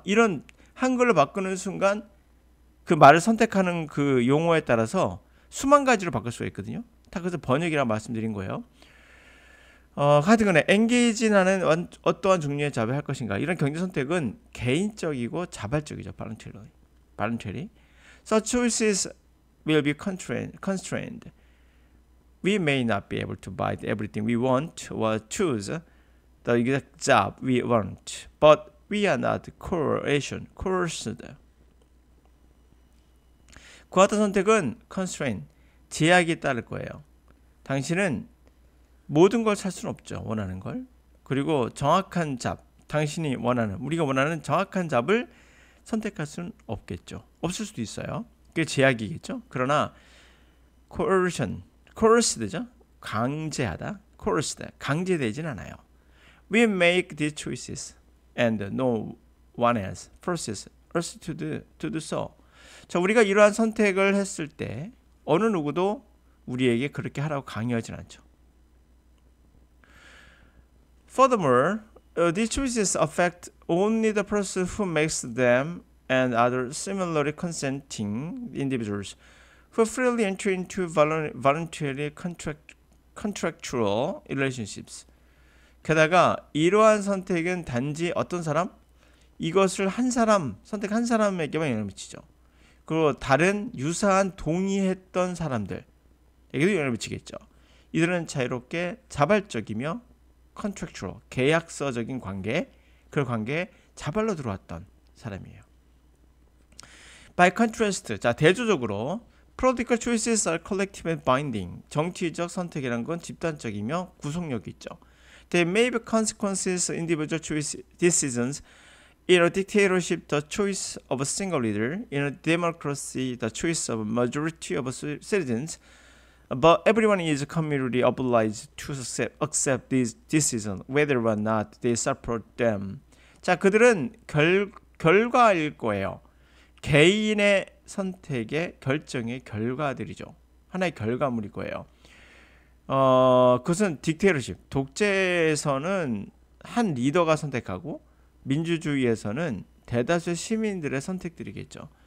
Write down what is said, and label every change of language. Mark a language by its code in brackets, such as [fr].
[ko] 이런 한글로 바꾸는 순간 그 말을 선택하는 그 용어에 따라서 수만 가지로 바꿀 수가 있거든요. 다 그래서 번역이라고 말씀드린 거예요. 하여튼간에 engage는 어떠한 종류의 잡을 할 것인가? 이런 경제 선택은 개인적이고 자발적이죠. [en] voluntary. Such choices will be constrained. We may not be able to buy everything we want or choose the exact job we want, but we are not coerced. [ko] 그와 같은 선택은 constraint, 제약이 따를 거예요. 당신은 모든 걸 살 수는 없죠. 원하는 걸. 그리고 정확한 잡, 당신이 원하는, 우리가 원하는 정확한 잡을 선택할 수는 없겠죠. 없을 수도 있어요. 그게 제약이겠죠. 그러나 coerced죠. 강제하다. coerced, 강제되진 않아요. [en] We make these choices and no one else forces us to do so. [ko] 자, 우리가 이러한 선택을 했을 때 어느 누구도 우리에게 그렇게 하라고 강요하진 않죠. [en] Furthermore, these choices affect only the person who makes them and other similarly consenting individuals who freely enter into voluntary contractual relationships. [ko] 게다가 이러한 선택은 단지 어떤 사람? 이것을 선택한 사람에게만 영향을 미치죠. 그리고 다른 유사한 동의했던 사람들에게도 영향을 미치겠죠. 이들은 자유롭게 자발적이며 contractual, 계약서적인 관계, 그 관계에 자발로 들어왔던 사람이에요. [en] By contrast, [ko] 자, 대조적으로 [en] political choices are collective and binding. [ko] 정치적 선택이란 건 집단적이며 구속력이 있죠. [en] They may be consequences of individual choice decisions. In a dictatorship, the choice of a single leader. In a democracy, the choice of a majority of citizens. But everyone is communally obliged to accept these decisions, whether or not they support them. [ko] 자, 그들은 결과일 거예요. 개인의 선택의 결정의 결과들이죠. 하나의 결과물일 거예요. 그것은 딕테이터십, 독재에서는 한 리더가 선택하고 민주주의에서는 대다수의 시민들의 선택들이겠죠.